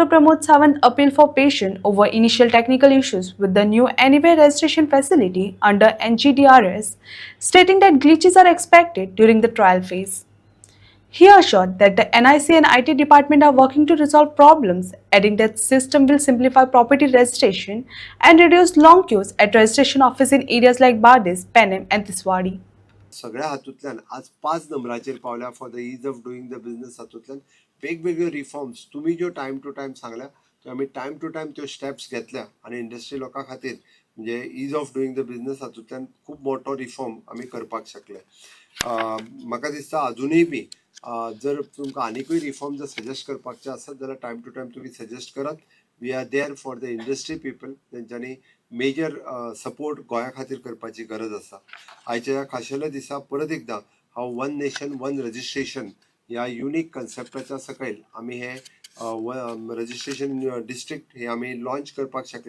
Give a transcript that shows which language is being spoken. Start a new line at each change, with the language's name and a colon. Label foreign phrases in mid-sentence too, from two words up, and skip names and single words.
English: Pramod Sawant appealed for patience over initial technical issues with the new Anywhere registration facility under NGDRS, stating that glitches are expected during the trial phase. He assured that the NIC and IT department are working to resolve problems, adding that system will simplify property registration and reduce long queues at registration office in areas like Bardis, Penem and Tiswadi.
Konkani: सगळ्या हातूंतल्यान आज 5 नंबराचेर पावल्या
English: for the ease of doing the business
Konkani: हातूंतल्यान वेगवेगळे रिफॉर्म्स तुम्ही ज्यो
English: time to time
Konkani: सांगल्या त्यो आमी
English: time to time
Konkani: त्यो स्टेप्स घेतल्या आणि इंडस्ट्री लोकां खातीर म्हणजे
English: ease of doing the business
Konkani: हातूंतल्यान खूब मोठो रिफॉर्म आमी करपाक शकले. म्हाका दिसता अजुनूय बी जर तुमकां आनीकूय रिफॉर्म जर सजेस्ट करपाचे आसत जाल्यार
English: time to time
Konkani: तुम्ही सजेस्ट करात.
English: we are there for the industry people
Konkani: तेंच्यांनी
English: major support
Konkani: गोंया खातीर करपाची गरज आसा. आयच्या ह्या खाशेल्या दिसा परत एकदा हांव
English: one nation one registration
Konkani: ह्या युनिक कन्सेप्टाच्या सकयल आमी हे
English: registration district
Konkani: हे आमी लॉन्च करपाक शकले.